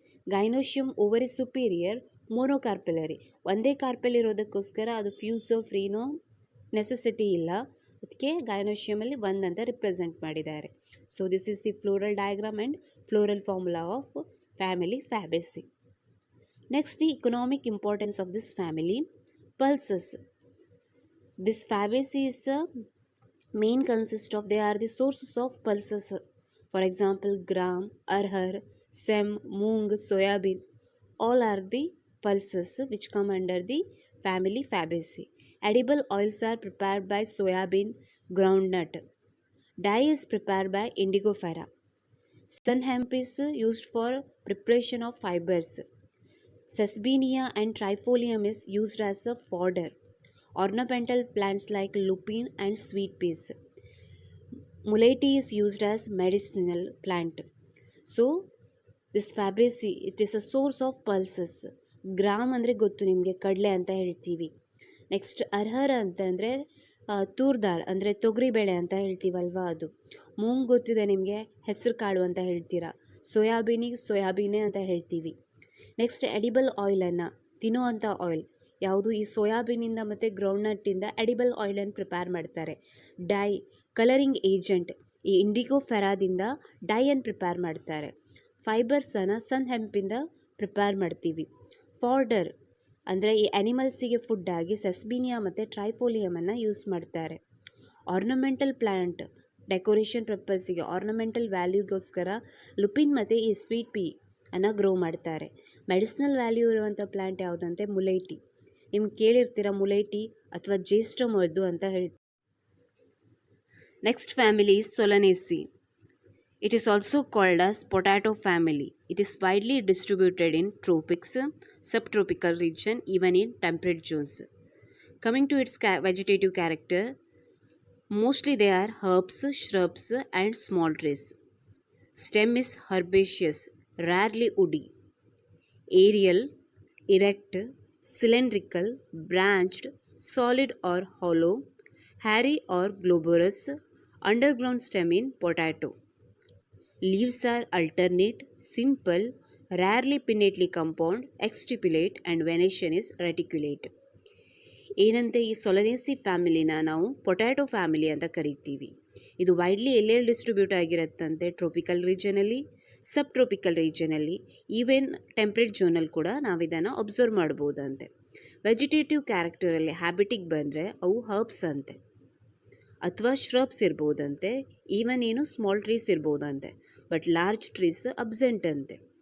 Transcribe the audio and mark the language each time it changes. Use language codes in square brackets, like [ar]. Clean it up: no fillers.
[kn] ಗೈನೋಶಿಯಮ್ ovary superior ಮೋನೋಕಾರ್ಪೆಲರಿ, ಒಂದೇ carpel ಇರೋದಕ್ಕೋಸ್ಕರ ಅದು ಫ್ಯೂಸೋ ಫ್ರೀನೋ necessity ಇಲ್ಲ, ಅದಕ್ಕೆ ಗೈನೋಶಿಯಮಲ್ಲಿ 1 ಅಂತ ರಿಪ್ರೆಸೆಂಟ್ ಮಾಡಿದ್ದಾರೆ. [en] So this is the floral diagram and floral formula of family Fabaceae. Next, the economic importance of this family. Pulses. This Fabaceae is a main consist of, they are the sources of pulses. For example, gram, arhar, sem, moong, soybean, all are the pulses which come under the family Fabaceae. Edible oils are prepared by soybean groundnut. Dye is prepared by indigofera. Sun hemp is used for preparation of fibers. Sesbania and trifolium is used as a fodder. Ornamental plants like lupine and sweet peas. Muleity is used as medicinal plant. So this Fabaceae, it is a source of pulses. [kn] Gram ಅಂದರೆ ಗೊತ್ತು ನಿಮಗೆ, ಕಡಲೆ ಅಂತ ಹೇಳ್ತೀವಿ. Next ಅರ್ಹರ ಅಂತಂದರೆ ತೂರ್ದಾಳ್ ಅಂದರೆ ತೊಗರಿಬೇಳೆ ಅಂತ ಹೇಳ್ತೀವಲ್ವ ಅದು. ಮೂಂಗ್ ಗೊತ್ತಿದೆ ನಿಮಗೆ, ಹೆಸರು ಕಾಳು ಅಂತ ಹೇಳ್ತೀರಾ. ಸೋಯಾಬೀನಿಗೆ ಸೋಯಾಬೀನೇ ಅಂತ ಹೇಳ್ತೀವಿ. ನೆಕ್ಸ್ಟ್ ಎಡಿಬಲ್ ಆಯಿಲನ್ನು, ತಿನ್ನುವಂಥ ಆಯಿಲ್ ಯಾವುದು, ಈ ಸೋಯಾಬೀನಿಂದ ಮತ್ತು ಗ್ರೌಂಡ್ನಟ್ಟಿಂದ ಎಡಿಬಲ್ ಆಯಿಲನ್ನು ಪ್ರಿಪೇರ್ ಮಾಡ್ತಾರೆ. ಡೈ, ಕಲರಿಂಗ್ ಏಜೆಂಟ್, ಈ ಇಂಡಿಗೋ ಫೆರಾದಿಂದ ಡೈಯನ್ನು ಪ್ರಿಪೇರ್ ಮಾಡ್ತಾರೆ. ಫೈಬರ್ಸನ್ನು ಸನ್ ಹೆಂಪಿಂದ ಪ್ರಿಪೇರ್ ಮಾಡ್ತೀವಿ. ಫಾರ್ಡರ್ ಅಂದರೆ ಈ ಆ್ಯನಿಮಲ್ಸಿಗೆ ಫುಡ್ ಆಗಿ ಸೆಸ್ಬೀನಿಯಾ ಮತ್ತು ಟ್ರೈಫೋಲಿಯಮನ್ನು ಯೂಸ್ ಮಾಡ್ತಾರೆ. Ornamental plant, decoration ಪರ್ಪಸ್ಸಿಗೆ ornamental ವ್ಯಾಲ್ಯೂಗೋಸ್ಕರ Lupin ಮತ್ತು ಈ ಸ್ವೀಟ್ ಪೀ ಅನ್ನು ಗ್ರೋ ಮಾಡ್ತಾರೆ. ಮೆಡಿಸಿನಲ್ ವ್ಯಾಲ್ಯೂ ಇರುವಂಥ ಪ್ಲ್ಯಾಂಟ್ ಯಾವುದಂತೆ ಮುಲೈಟಿ. ನಿಮ್ಗೆ ಕೇಳಿರ್ತೀರ ಮುಲೈಟಿ ಅಥವಾ ಜ್ಯೇಷ್ಠ ಮದ್ದು ಅಂತ ಹೇಳ್ತೀವಿ. [en] Next family is Solanaceae. It is also called as potato family. It is widely distributed in tropics, subtropical region, even in temperate zones. Coming to its vegetative character, mostly they are herbs, shrubs and small trees. Stem is herbaceous, rarely woody. Aerial, erect, cylindrical, branched, solid or hollow, hairy or globurous, underground stem in potato. Leaves are alternate, simple, rarely pinnately compound, exstipulate and venation is reticulate. [kn] ಏನಂತೆ ಈ Solanaceae ಫ್ಯಾಮಿಲಿನ ನಾವು potato family ಅಂತ ಕರಿತೀವಿ. ಇದು widely ಎಲ್ಲೆಲ್ಲಿ distribute ಆಗಿರುತ್ತಂತೆ, tropical ರೀಜನಲ್ಲಿ, ಸಬ್ tropical ರೀಜನಲ್ಲಿ, even temperate ಝೋನಲ್ಲಿ ಕೂಡ ನಾವು ಇದನ್ನು ಅಬ್ಸರ್ವ್ ಮಾಡ್ಬೋದಂತೆ. ವೆಜಿಟೇಟಿವ್ ಕ್ಯಾರೆಕ್ಟರಲ್ಲಿ ಹ್ಯಾಬಿಟಿಗೆ ಬಂದರೆ ಅವು ಹರ್ಬ್ಸ್ ಅಂತೆ ಅಥವಾ ಶ್ರಬ್ಸ್ ಇರ್ಬೋದಂತೆ, ಈವನ್ ಏನು small trees ಇರ್ಬೋದಂತೆ, but large trees absent ಅಂತೆ.